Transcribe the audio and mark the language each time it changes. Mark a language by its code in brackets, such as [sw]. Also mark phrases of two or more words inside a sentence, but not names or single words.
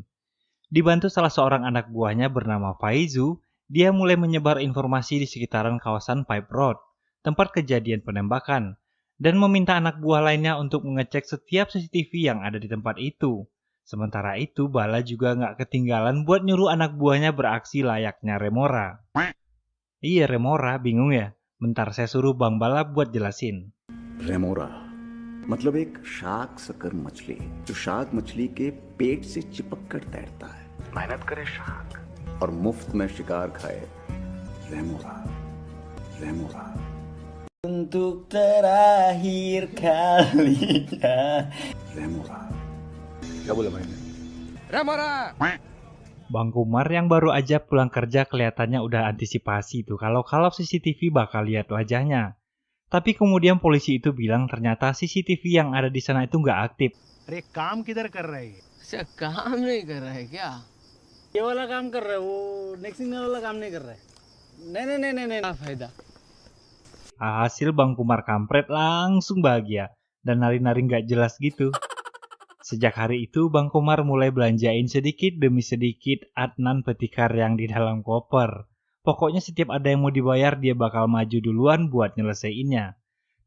[id] Dibantu salah seorang anak buahnya bernama Faizu, dia mulai menyebar informasi di sekitaran kawasan Pipe Road, tempat kejadian penembakan, dan meminta anak buah lainnya untuk mengecek setiap CCTV yang ada di tempat itu. Sementara itu, Bala juga nggak ketinggalan buat nyuruh anak buahnya beraksi layaknya Remora. Iya, Remora, bingung ya? Bentar, saya suruh Bang Bala buat jelasin. [hi] रेमोरा मतलब एक [en] shark sucker [hi] मछली जो शार्क मछली के पेट से चिपक कर तैरता है, मेहनत करे शार्क और मुफ्त में शिकार खाए. रेमोरा रेमोरा [id] Untuk terakhir kalinya. [hi] रेमोरा. क्या बोला भाई ने? रमरा [id] Bang Kumar yang baru aja pulang kerja kelihatannya udah antisipasi tuh kalau CCTV bakal lihat wajahnya. Tapi kemudian polisi itu bilang ternyata CCTV yang ada di sana itu nggak aktif. [hi] अरे काम किधर कर रहे हैं? अच्छा काम नहीं कर रहा है क्या? ये वाला काम कर रहे हैं, वो [en] next signal [hi] वाला काम नहीं कर रहे हैं. नहीं नहीं नहीं नहीं नहीं. क्या फायदा? [id] Hasil Bang Kumar kampret langsung bahagia dan nari-nari nggak jelas gitu. Sejak hari itu Bang Kumar mulai belanjain sedikit demi sedikit Adnan Petikar yang di dalam koper. Pokoknya setiap ada yang mau dibayar dia bakal maju duluan buat nyelesaiinnya.